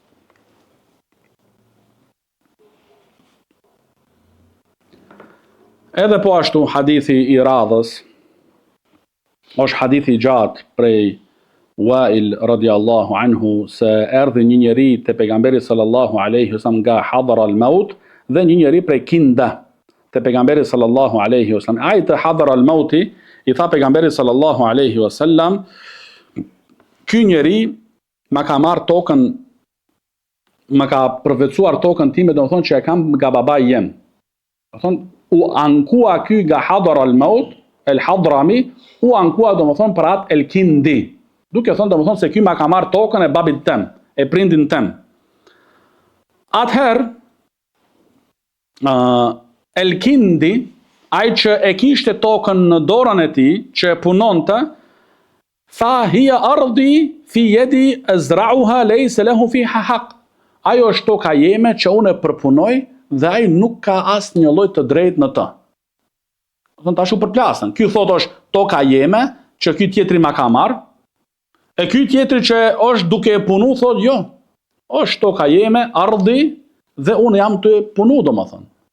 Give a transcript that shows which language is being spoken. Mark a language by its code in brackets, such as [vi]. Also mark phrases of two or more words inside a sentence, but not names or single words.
[sq] Edhe po ashtu hadithi i radhës është hadithi i gjatë prej Wail [ar] رضي الله عنه [sq] se erdhi një njeri te pejgamberi [ar] صلى الله عليه وسلم [sq] nga hadhara al-maut dhe një njeri prej Kinda te pejgamberi [ar] صلى الله عليه وسلم. [sq] Ai te hadhara al-mauti i tha pejgamberi [ar] صلى الله عليه وسلم, [sq] ky njeri ma ka marr tokën, ma ka përvetësuar tokën time, domethënë që e kam nga babai jem. Domethënë u ankua ky nga hadhara al-maut, el-hadrami, u ankua domethënë për atë el-Kindi. Duke thënë domethënë se ky ma ka marr tokën e babit tem, e prindin tem. Atëherë el-Kindi, ai që e kishte tokën në dorën e tij, që e punonte, tha [ar] هي أرضي في يدي أزرعها ليس له فيها حق. [sq] Ajo është toka jeme që unë e përpunoj dhe ai nuk ka asnjë lloj të drejtë në të. Thon tash u përplasën. Ky thotë është toka jeme që ky tjetri ma ka marr. E ky tjetri që është duke e punu thotë jo. Është toka jeme, ardhi dhe unë jam të punu domethënë.